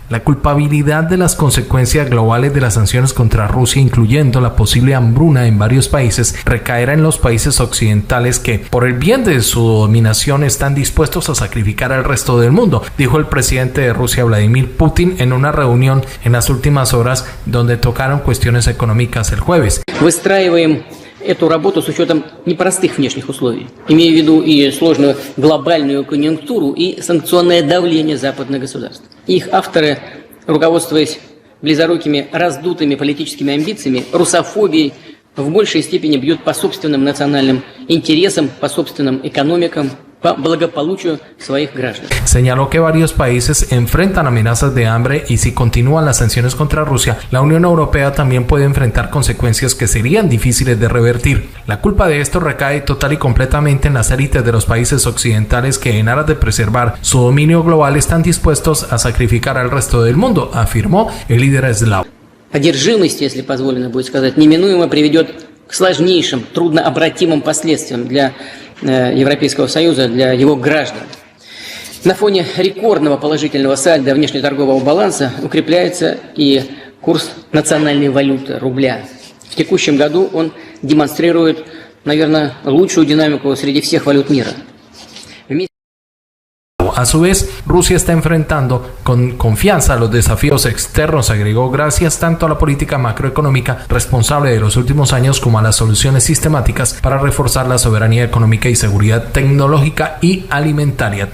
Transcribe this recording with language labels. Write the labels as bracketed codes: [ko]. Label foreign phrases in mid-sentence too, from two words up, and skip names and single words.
[es] La culpabilidad de las consecuencias globales de las sanciones contra Rusia, incluyendo la posible hambruna en varios países, recaerá en los países occidentales que, por el bien de su dominación, están dispuestos a sacrificar al resto del mundo, dijo el presidente de Rusia, Vladimir Putin, en una reunión en las últimas horas donde tocaron cuestiones económicas el jueves. [ru] Выстраиваем эту работу с учетом непростых внешних условий, имея в виду и сложную глобальную конъюнктуру, и санкционное давление западных государств. Их авторы, руководствуясь близорукими раздутыми политическими амбициями, русофобией, в большей степени бьют по собственным национальным интересам, по собственным экономикам, по благополучию своих граждан. [es] Señaló que varios países enfrentan amenazas de hambre y si continúan las sanciones contra Rusia, la Unión Europea también puede enfrentar consecuencias que serían difíciles de revertir. La culpa de esto recae total y completamente en las élites de los países occidentales que, en aras de preservar su dominio global, están dispuestos a sacrificar al resto del mundo, afirmó el líder eslavo. [ru] Одержимость, если позволено будет сказать, неминуемо приведет к сложнейшим, труднообратимым последствиям для Европейского Союза, для его граждан. На фоне рекордного положительного сальдо внешнеторгового баланса укрепляется и курс национальной валюты, рубля. В текущем году он демонстрирует, наверное, лучшую динамику среди всех валют мира. [es] A su vez, Rusia está enfrentando con confianza los desafíos externos, agregó, gracias tanto a la política macroeconómica responsable de los últimos años como a las soluciones sistemáticas para reforzar la soberanía económica y seguridad tecnológica y alimentaria.